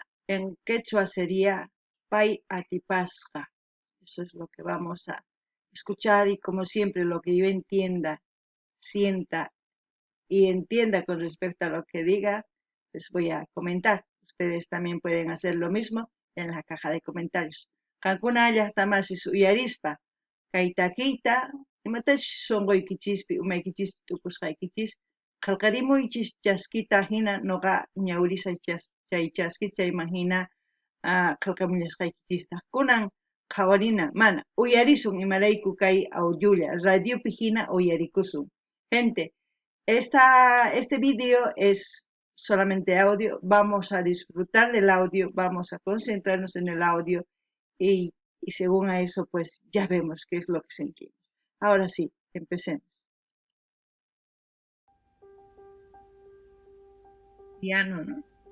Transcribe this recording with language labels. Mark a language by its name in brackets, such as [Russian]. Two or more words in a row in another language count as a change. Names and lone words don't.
[Spanish] En quechua sería [Quechua] Pai Atipasqa. [Spanish] Eso es lo que vamos a escuchar y como siempre lo que yo entienda, sienta y entienda con respecto a lo que diga, les voy a comentar. Ustedes también pueden hacer lo mismo en la caja de comentarios. [Quechua] Kankuna llaqtamasis uyarispa, kaytakiita, imatash sonqoykichispi umaykichispi tukusqaykichis, qallqarimuychis chaskita hina noqa ñawrisay chay chaskita chayman hina qallqamullasqaykichista. Kunan qhawarina mana uyarisun imarayku kay audiolla, radiopi hina uyarikusun. [Spanish] Gente, este vídeo es solamente audio, vamos a disfrutar del audio, vamos a concentrarnos en el audio y según a eso pues ya vemos qué es lo que sentimos. Ahora sí, empecemos. Piano, ¿no?